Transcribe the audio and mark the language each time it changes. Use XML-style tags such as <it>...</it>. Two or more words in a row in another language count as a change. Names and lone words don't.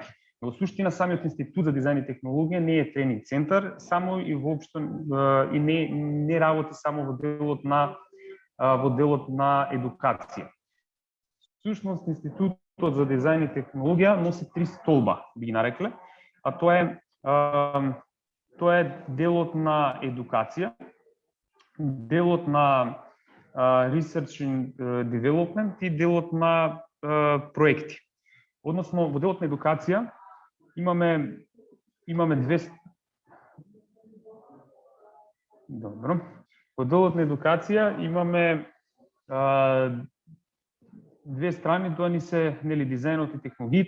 <mk>Во суштина самиот Институт за дизајн и технологија не е тренинг центар, само и воопшто и не работи само во делот на едукација. Всушност Институтот за дизајн и технологија носи 3 столба, би ги нарекле, а тоа е делот на едукација, делот на</mk> <en>research and development</en> <mk>и делот на проекти. Односно во делот на едукација имаме две. Добро. Во делот на едукација имаме две страни, тоа ни се нели дизајнот и технологиите.</mk>